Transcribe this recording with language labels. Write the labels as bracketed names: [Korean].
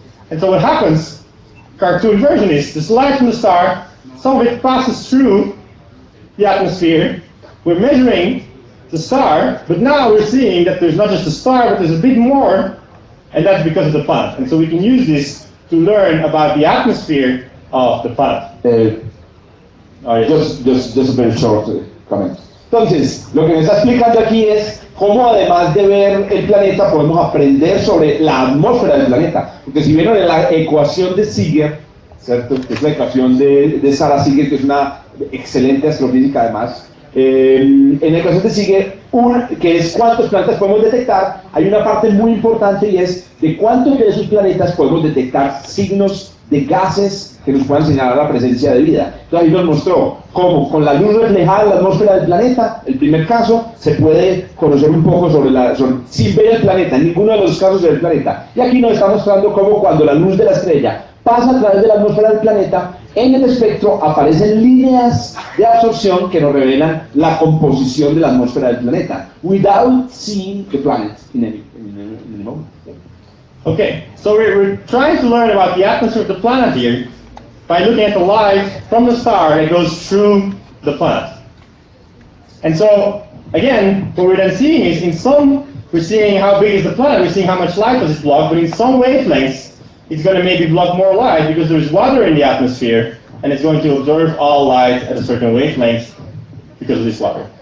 [English] And so what happens, cartoon version is, this light from the star, some of it passes through the atmosphere, we're measuring the star, but now we're seeing that there's not just a star, but there's a bit more, and that's because of the planet. And so we can use this to learn about the atmosphere of the planet. Just a very short comment. [Spanish] Entonces, lo que me está explicando aquí es cómo además de ver el planeta podemos aprender sobre la atmósfera del planeta. Porque si vieron en la ecuación de Seeger, ¿cierto? Que es la ecuación de Sarah Seeger, que es una excelente astrofísica además, en la ecuación de Seeger, que es cuántos planetas podemos detectar, hay una parte muy importante y es de cuántos de esos planetas podemos detectar signos de gases que nos puedan señalar la presencia de vida. Entonces ahí nos mostró cómo con la luz reflejada en la atmósfera del planeta, el primer caso, se puede conocer un poco sin ver el planeta, en ninguno de los casos del planeta. Y aquí nos está mostrando cómo cuando la luz de la estrella pasa a través de la atmósfera del planeta, en el espectro aparecen líneas de absorción que nos revelan la composición de la atmósfera del planeta, [English] without seeing the planet in any moment. Okay, so we're trying to learn about the atmosphere of the planet here by looking at the light from the star that goes through the planet. And so, again, what we're then seeing is, in some, we're seeing how big is the planet, we're seeing how much light does it block, but in some wavelengths, it's going to maybe block more light because there's water in the atmosphere, and it's going to absorb all light at a certain wavelength because of this water.